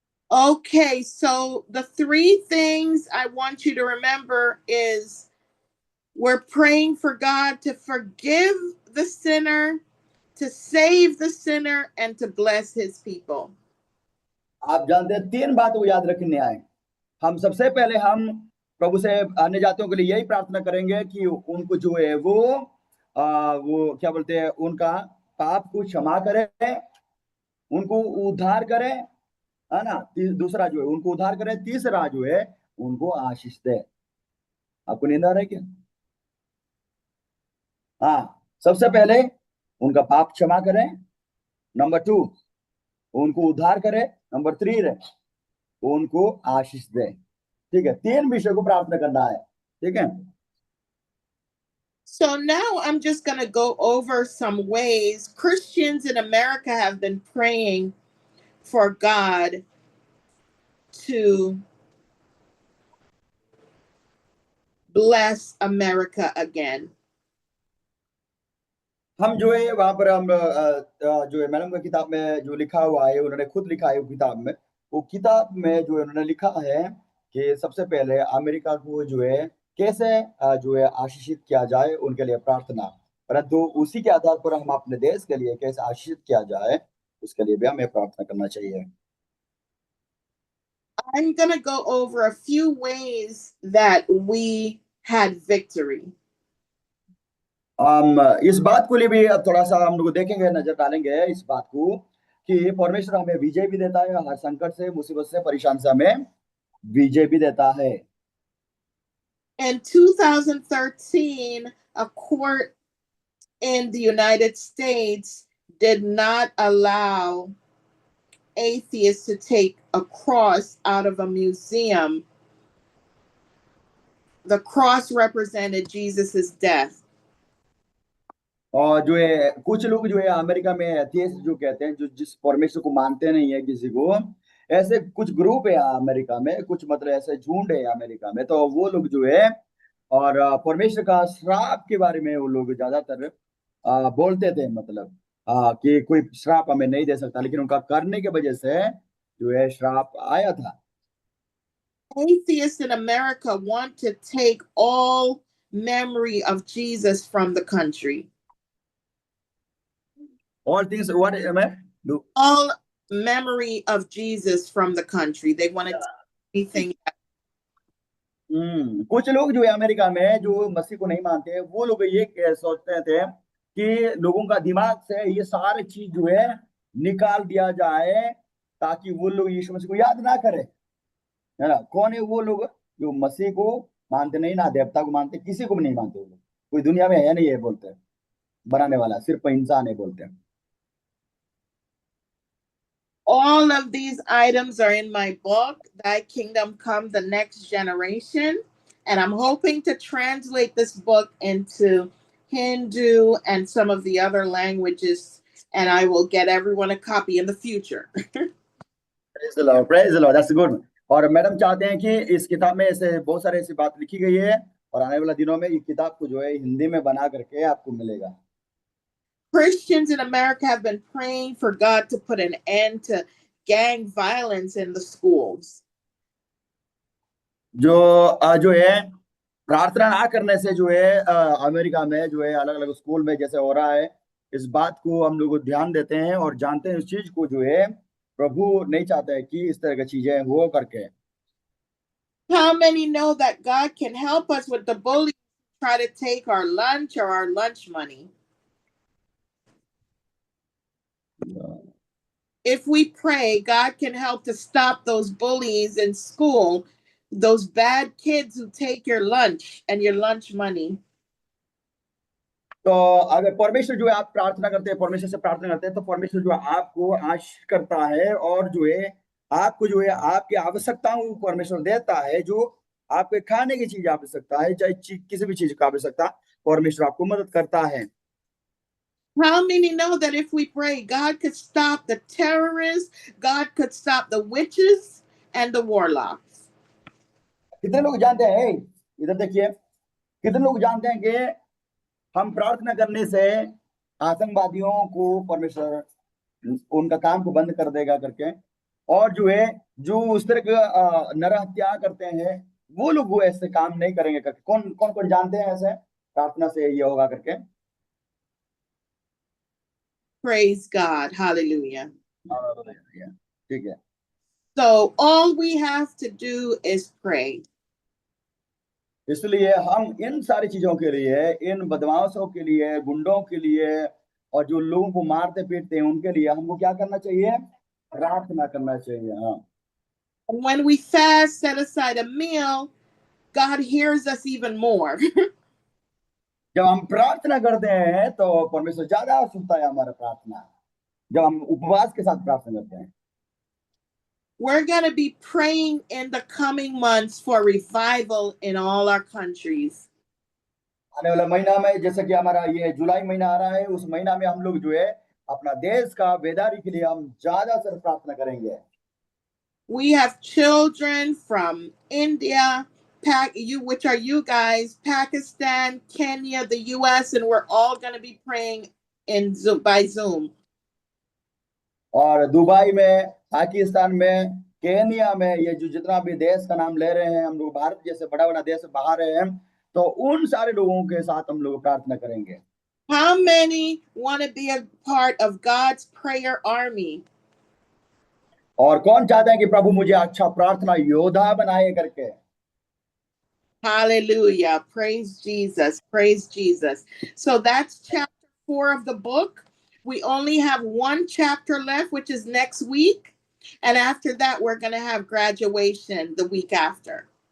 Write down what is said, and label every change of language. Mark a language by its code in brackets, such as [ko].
[en] Okay, so the three things I want you to remember is we're praying for God to forgive the sinner, to save the sinner, and to bless his people. [hi] आप जानते हैं 3 बात को याद रखने आए. हम सबसे पहले हम प्रभु से अन्य जातियों के लिए यही प्रार्थना करेंगे कि उनको जो है वो क्या बोलते हैं, उनका पाप को क्षमा करे, उनको उद्धार करे, है ना? दूसरा जो है उनको उद्धार करे, तीसरा जो है उनको आशीष दे. आपको नींद आ रहा है क्या? सबसे पहले उनका पाप क्षमा करें, नंबर 2 उनको उद्धार करे, नंबर 3 उनको आशीष दे. ठीक है, 3 विषय को प्रार्थना करना है. ठीक है. [en] So now I'm just going to go over some ways Christians in America have been praying for God to bless America again. [hi] हम जो है वहां पर हम जो है मैडम का किताब में जो लिखा हुआ है, उन्होंने खुद लिखा है वो किताब में जो है उन्होंने लिखा है कि सबसे पहले अमेरिका को जो है कैसे जो है आशीषित किया जाए, उनके लिए प्रार्थना. परंतु उसी के आधार पर हम अपने देश के लिए कैसे आशीषित किया जाए उसके लिए भी हमें प्रार्थना करना चाहिए. [en] I'm going to go over a few ways that we had victory. [hi] इस बात को लिए भी थोड़ा सा हम लोग देखेंगे, नजर डालेंगे इस बात को कि परमेश्वर हमें विजय भी देता है, हर संकट से, मुसीबत से, परेशान से हमें विजय भी देता है. [en] In 2013, a court in the United States did not allow atheists to take a cross out of a museum. The cross represented Jesus's death. [hi] और जो है कुछ लोग जो है अमेरिका में एथियस्ट जो कहते हैं, जो जिस परमेश्वर को मानते नहीं है किसी को, ऐसे कुछ ग्रुप है अमेरिका में, कुछ मतलब ऐसे झुंड है अमेरिका में, तो वो लोग जो है और परमेश्वर का श्राप के बारे में वो लोग ज्यादातर बोलते थे, मतलब कि कोई श्राप हमें नहीं दे सकता, लेकिन उनका करने के वजह से जो है श्राप आया था. [en] Atheists in America want to take all memory of Jesus from the country. All things what [hi] मैं [en] do all memory of Jesus from the country. They want to take anything. [hi] कुछ लोग जो है अमेरिका में जो मसीह को नहीं मानते वो लोग ये सोचते थे कि लोगों का दिमाग से ये सारी चीज जो है निकाल दिया जाए ताकि वो लोग यीशु मसीह को याद ना करें, है ना। कौन है वो लोग जो मसीह को मानते नहीं, ना देवता को मानते, किसी को भी नहीं मानते वो लोग। कोई दुनिया में है नहीं है बोलते हैं, बनाने वाला सिर्फ इंसान है बोलते हैं। [en] All of these items are in my book, Thy Kingdom Come, the Next Generation. And I'm hoping to translate this book into Hindu and some of the other languages. And I will get everyone a copy in the future. Praise the Lord, praise the Lord, that's good. [hi] और madam चाहते हैं कि इस किताब में ऐसे बहुत सारे ऐसी बात लिखी गई है और आने वाले दिनों में ये किताब को जो है हिंदी में बना करके आपको मिलेगा। [en] Christians in America have been praying for God to put an end to gang violence in the schools. [hi] जो है प्रार्थना ना करने से जो है अमेरिका में जो है अलग अलग स्कूल में जैसे हो रहा है, इस बात को हम लोग ध्यान देते हैं और जानते हैं इस चीज को जो है प्रभु नहीं चाहता है कि इस तरह की चीजें हो करके। [en] How many know that God can help us with the bullies who try to take our lunch or our lunch money? If we pray, God can help to stop those bullies in school, those bad kids who take your lunch and your lunch money. [hi] तो अगर परमेश्वर जो है आप प्रार्थना करते हैं, परमेश्वर से प्रार्थना करते हैं, तो परमेश्वर जो है आपको आशीष करता है और जो है आपको जो है आपकी आवश्यकताओं को परमेश्वर देता है। जो आपके खाने की चीज आवश्यकता है, चाहे किसी भी चीज का आवश्यकता, परमेश्वर आपको मदद करता है। [en] How many know that if we pray, God could stop the terrorists, God could stop the witches and the warlocks? [hi] कितने लोग जानते हैं, इधर देखिए, कितने लोग जानते हैं कि हम प्रार्थना करने से आतंकवादियों को परमेश्वर उनका काम को बंद कर देगा करके, और जो है जो उस तरह का नरहत्या करते हैं वो लोग वो ऐसे काम नहीं करेंगे करके। कौन कौन कौन जानते हैं ऐसे प्रार्थना से ये होगा करके? [en] Praise God. Hallelujah. [hi] ठीक है। [en] So all we have to do is pray. [hi] इसलिए हम इन सारी चीजों के लिए, इन बदमाशों के लिए, गुंडों के लिए और जो लोगों को मारते पीटते हैं उनके लिए हमको क्या करना चाहिए? प्रार्थना करना चाहिए। हाँ, [en] And when we fast, set aside a meal, God hears us even more. [hi] जब हम प्रार्थना करते हैं तो परमेश्वर ज्यादा सुनता है हमारा प्रार्थना, जब हम उपवास के साथ प्रार्थना करते हैं। [en] We're going to be praying in the coming months for revival in all our countries. [hi] आने वाला महीना में, जैसे कि हमारा ये जुलाई महीना आ रहा है, उस महीना में हम लोग जो है अपना देश का बेदारी के लिए हम ज्यादा से प्रार्थना करेंगे। [en] We have children from India, which are you guys, Pakistan, Kenya, the US, and we're all going to be praying in Zoom, by Zoom. [hi] और दुबई में, पाकिस्तान में, केनिया में, ये जो जितना भी देश का नाम ले रहे हैं हम लोग, भारत जैसे बड़ा बड़ा देश बाहर रहे हैं, तो उन सारे लोगों के साथ हम लोग प्रार्थना करेंगे। [en] How many want to be a part of God's prayer army? [hi] और कौन चाहता है कि प्रभु मुझे अच्छा प्रार्थना योद्धा बनाए करके? [en] Hallelujah. Praise Jesus. Praise Jesus. So that's chapter 4 of the book. We only have one chapter left, which is next week. And after that, we're going to have graduation the week after.